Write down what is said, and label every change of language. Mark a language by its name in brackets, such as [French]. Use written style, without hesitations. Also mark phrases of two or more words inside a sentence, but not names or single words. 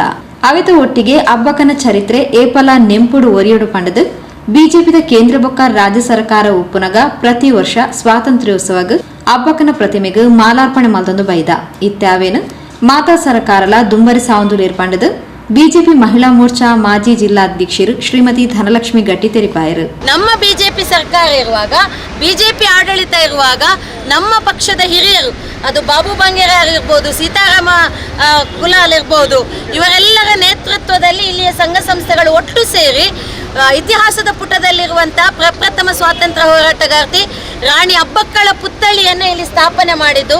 [Tulu] ಅವಿತ ಒಟ್ಟಿಗೆ ಅಬ್ಬಕ್ಕನ ಚರಿತ್ರೆ ಏಪಲ ನೆಂಪುಡು ಒರಿಯಡು ಪಂಡದು ಬಿಜೆಪಿದ ಕೇಂದ್ರ ಬೊಕ್ಕ ರಾಜ್ಯ ಸರ್ಕಾರ ಉಪ್ಪುನಗ ಪ್ರತಿ ವರ್ಷ ಸ್ವಾತಂತ್ರ್ಯೋತ್ಸವಗ್ ಅಬ್ಬಕ್ಕನ ಪ್ರತಿಮೆಗೆ ಮಾಲಾರ್ಪಣೆ ಮಲ್ತೊಂದು ಬೈದ ಇತ್ಯಾವೇನು ಮಾತಾ ಸರ್ಕಾರಲ ದುಂಬರಿ ಸಾವಂದುಲು ಏರ್ಪಂಡದು ಬಿಜೆಪಿ ಮಹಿಳಾ ಮೋರ್ಚಾ ಮಾಜಿ ಜಿಲ್ಲಾಧ್ಯಕ್ಷರು ಶ್ರೀಮತಿ ಧನಲಕ್ಷ್ಮಿ ಗಟ್ಟಿ ತೆರಿಪಾಯರು. [Kannada] ನಮ್ಮ ಬಿಜೆಪಿ ಸರ್ಕಾರ ಇರುವಾಗ, ಬಿಜೆಪಿ ಆಡಳಿತ ಇರುವಾಗ ನಮ್ಮ ಪಕ್ಷದ ಹಿರಿಯರು, ಅದು ಬಾಬು ಬಂಗೇರ ಆಗಿರ್ಬೋದು, ಸೀತಾರಾಮ ಕುಲಾಲ್ ಇರ್ಬೋದು, ಇವರೆಲ್ಲರ ನೇತೃತ್ವದಲ್ಲಿ ಇಲ್ಲಿಯ ಸಂಘ ಸಂಸ್ಥೆಗಳು ಒಟ್ಟು ಸೇರಿ ಇತಿಹಾಸದ ಪುಟದಲ್ಲಿರುವಂತಹ ಪ್ರಪ್ರಥಮ ಸ್ವಾತಂತ್ರ್ಯ ಹೋರಾಟಗಾರ್ತಿ ರಾಣಿ ಅಬ್ಬಕ್ಕಳ ಪುತ್ಥಳಿಯನ್ನು ಇಲ್ಲಿ ಸ್ಥಾಪನೆ ಮಾಡಿದ್ದು.